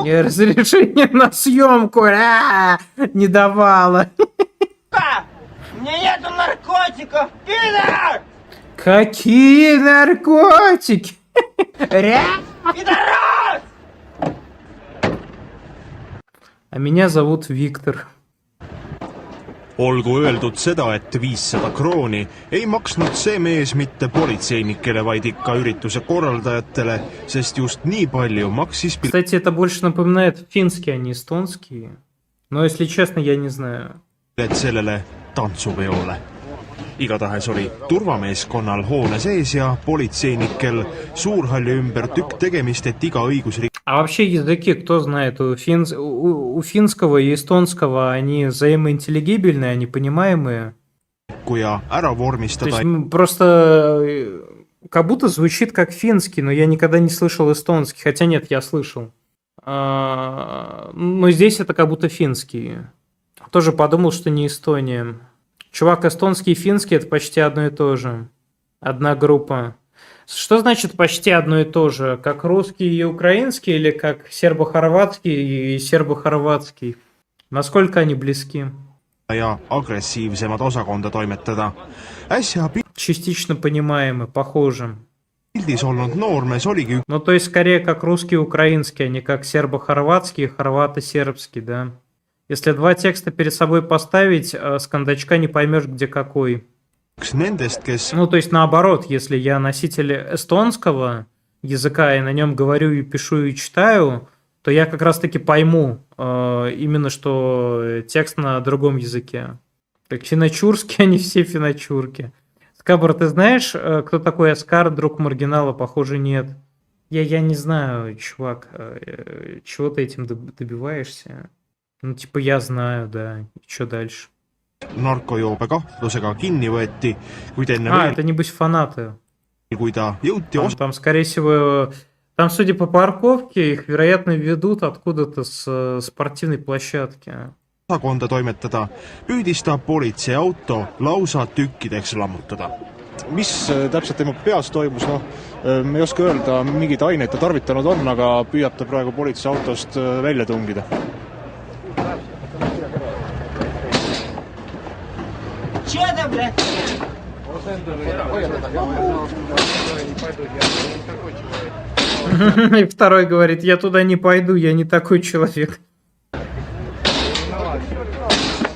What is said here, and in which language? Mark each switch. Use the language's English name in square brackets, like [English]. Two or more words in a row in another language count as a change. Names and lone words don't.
[Russian] Я разрешение на съемку не давала. У меня нету наркотиков, пидор! Какие наркотики? Пидорас! А меня зовут Виктор. [Estonian] Olgu öeldud seda, et 500 krooni ei maksnud see mees mitte politseinikele, vaid ikka ürituse korraldajatele, sest just nii palju maksis [Russian] Кстати, это больше напоминает финский, а не эстонский. Но, если честно, я не знаю. [Estonian] pilet sellele tantsupeole. Igatahes oli turvameeskonnal hoone sees ja politseinikel Suurhalli ümber tükk tegemist, et iga õigusrik- [Russian] А вообще языки, кто знает, у финского и эстонского они взаимоинтеллигибельные, они понимаемые. [Estonian] ja ära [Russian] То [Estonian] vormistada [Russian] есть просто как будто звучит как финский, но я никогда не слышал эстонский. Хотя нет, я слышал. Но здесь это как будто финский. Тоже подумал, что не Эстония. Чувак, эстонский и финский это почти одно и то же. Одна группа. Что значит почти одно и то же? Как русский и украинский или как сербо-хорватский и сербо-хорватский? Насколько они близки? [Estonian] ja agressiivsemad osakonda toimetada. Äsja [Russian] Частично понимаемы, похожи. [Estonian] pildis olnud noormees oligi [Russian] Ну, то есть, скорее, как русский и украинский, а не как сербо-хорватский и хорвато-сербский, да? Если два текста перед собой поставить, с кондачка не поймешь, где какой. [Estonian] üks nendest, kes [Russian] Ну, то есть, наоборот, если я носитель эстонского языка и на нем говорю и пишу и читаю, то я как раз-таки пойму именно, что текст на другом языке. Так финочурские, они все финочурки. Скабр, ты знаешь, кто такой Оскар, друг маргинала? Похоже, нет. Я не знаю, чувак, чего ты этим добиваешься? Ну, типа, я знаю, да. И что дальше? [Estonian] narkojoobe kahtlusega kinni võeti, kuid enne [Russian] Это небось фанаты. [Estonian] kui ta jõuti [Russian] Там, скорее всего, там, судя по парковке, их, вероятно, ведут откуда-то с спортивной площадки. [Estonian] osakonda toimetada, püüdis ta politseiauto lausa tükkideks lammutada. Mis täpselt tema peas toimus, noh, me ei oska öelda, mingeid aineid ta tarvitanud on, aga püüab ta praegu politseiautost välja tungida. [Russian] Че это, блядь? И второй говорит, я туда не пойду, я не такой человек.